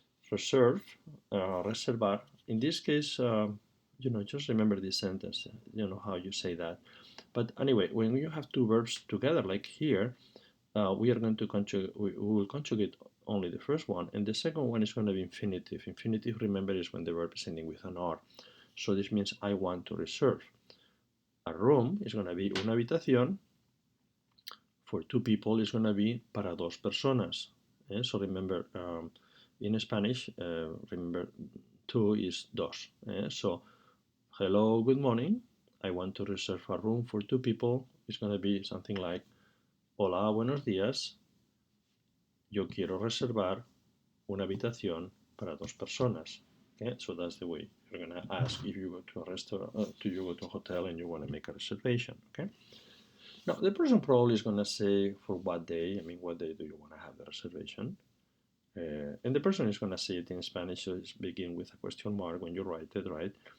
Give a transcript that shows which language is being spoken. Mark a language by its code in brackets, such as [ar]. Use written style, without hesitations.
[en] Reserve, reservar. In this case, just remember this sentence, how you say that. But anyway, when you have two verbs together, like here, we are going to we will conjugate only the first one, and the second one is going to be infinitive. Infinitive, remember, is when the verb is ending with an R. So this means I want to reserve. A room is going to be [es] una habitación. [en] For two people, is going to be [es] para dos personas. [en] So remember, in Spanish, remember, two is dos. So, hello, good morning. I want to reserve a room for two people. It's going to be something like, [es] hola, buenos días. Yo quiero reservar una habitación para dos personas. [en] Okay, so that's the way you're going to ask if you go to a restaurant, you go to a hotel and you want to make a reservation. Okay. Now the person probably is going to say for what day. I mean, what day do you want to have the reservation? And the person is going to say it in Spanish, so it's begin with a question mark when you write it, right?